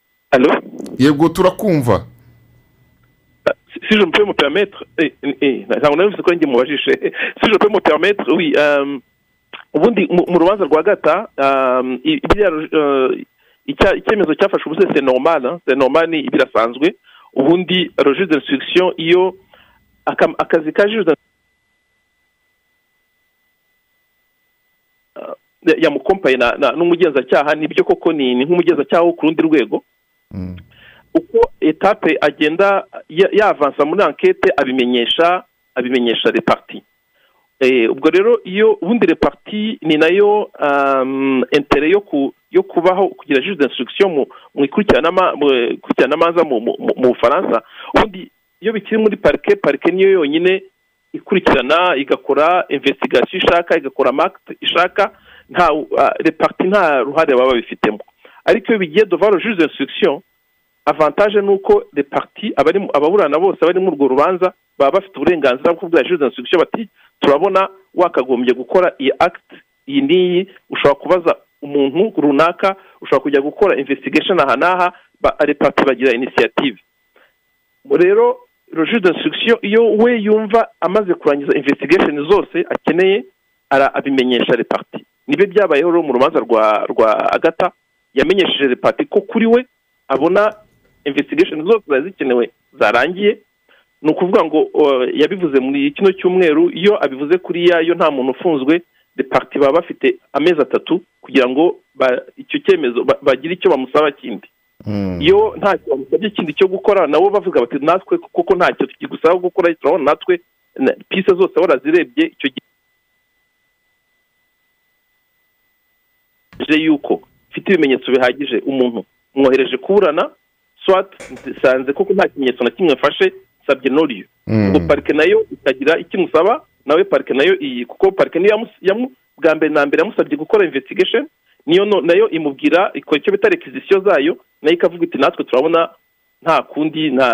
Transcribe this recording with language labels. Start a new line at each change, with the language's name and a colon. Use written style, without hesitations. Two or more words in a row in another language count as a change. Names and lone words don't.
French: Allô?
Kinyarwanda: yego turakumva.
French: Si je peux me permettre, si je peux me permettre, oui,
Kinyarwanda: ubundi mu rubanza rwa Gata icyemezo cyafashe ubuse
French: c'est normal
Kinyarwanda: ni birasanzwe. Ubundi
French: registre d'instruction
Kinyarwanda: iyo akazi ka juge yamukompaye n'umugenzacyaha nibyo koko ni nk'umugenzacyaha wo ku rundi rwego. Uko etape agenda yavansa muri enquête abimenyesha
French: les parties.
Kinyarwanda: Ubwo rero iyo ubundi
French: les parties
Kinyarwanda: ni nayo intérêt yo kubaho kugira
French: juge d'instruction
Kinyarwanda: mu ikurikirana manza mu Bufaransa. Ubundi iyo bikiri muri parquet niyo yonyine ikurikirana igakora investigation ishaka igakora acte ishaka nta
French: les parties
Kinyarwanda: nta ruhare baba bifitemo. Ariko iyo bigiye
French: devant le juge d'instruction avantage
Kinyarwanda: nuko
French: les parties
Kinyarwanda: ababurana bose bari mu rwo rubanza baba bafite uburenganzira bwo kubwira
French: juge d'instruction
Kinyarwanda: bati turabona wakagombye gukora iyi acte iyi niyi ushobora kubaza umuntu runaka ushobora kujya gukora investigation aha
French: les parties
Kinyarwanda: bagira initiative. Rero
French: le juge d'instruction
Kinyarwanda: iyo we yumva amaze kurangiza investigation zose akeneye abimenyesha
French: les parties.
Kinyarwanda: Nibe byabayeho mu rubanza rwa Agata yamenyesheje
French: les parties
Kinyarwanda: ko kuri we abona investigation zose zikenewe zarangiye. Ni ukuvuga ngo yabivuze muri kino cyumweru iyo abivuze kuri yayo nta muntu ufunzwe
French: les parties
Kinyarwanda: baba bafite amezi 3 kugira ngo icyo cyemezo bagira icyo bamusaba kindi. Iyo nta cyo bamusabye kindi cyo gukora nabo bavuga bati natwe kuko nta cyo tukigusaba gukora turabona natwe piste zose warazirebye icyo yuko fite ibimenyetso bihagije umuntu mwohereje kuburana soit sanze kuko nta kimenyetso na kimwe mfashe sabye noriyo ngo parike nayo ikagira ikimusaba nawe parike nayo kuko parike niyo bwa mbere na mbere yamusabye gukora investigation niyo nayo imubwira iko icyo bita requisition zayo nayo ikavuga iti natwe turabona nta kundi